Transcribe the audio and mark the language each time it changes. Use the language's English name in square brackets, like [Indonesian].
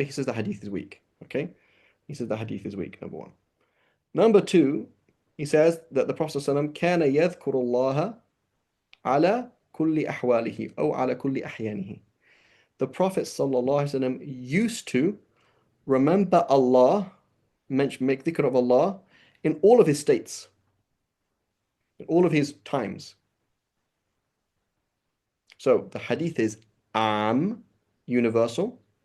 [English] He says the hadith is weak. Okay, he says the hadith is weak. Number one. Number two, he says that the Prophet [Arabic] ﷺ كان يذكر الله على كل أحواله أو على كل أحيانه. [English] The Prophet ﷺ used to remember Allah, make dhikr of Allah in all of his states, in all of his times. So the hadith is universal.